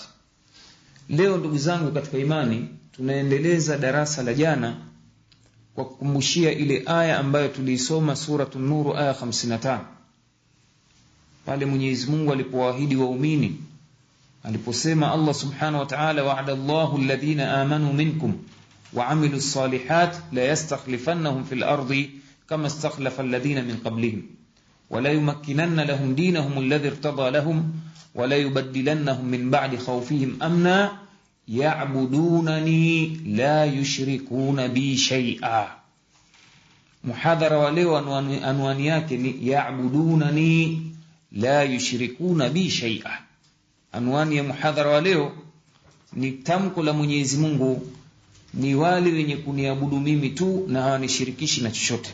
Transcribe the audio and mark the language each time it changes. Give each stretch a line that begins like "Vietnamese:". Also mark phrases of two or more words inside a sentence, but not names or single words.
Swahili: Leo ndugu zangu katika imani, tunaendeleza darasa la jana kwa kukumbushia ile aya ambayo tuliisoma suratul Nur aya 55. Pale Mwenyezi Mungu alipowaahidi waumini, aliposema
Arabic: الله سبحانه وتعالى, وعد الله الذين آمنوا منكم وعملوا الصالحات ليستخلفنهم في الأرض كما استخلف الذين من قبلهم وليمكنن لهم دينهم الذي ارتضى لهم وليبدلنهم من بعد خوفهم أمنا يعبدونني لا يشركون بي شيئا.
Swahili: Muhadhara wa leo anwani yake ni
Arabic: يعبدونني لا يشركون بي شيئا.
Swahili: Anwani ya muhadhara wa leo ni tamko la Mwenyezi Mungu, ni wale wenye kuniabudu mimi tu na hawanishirikishi na chochote.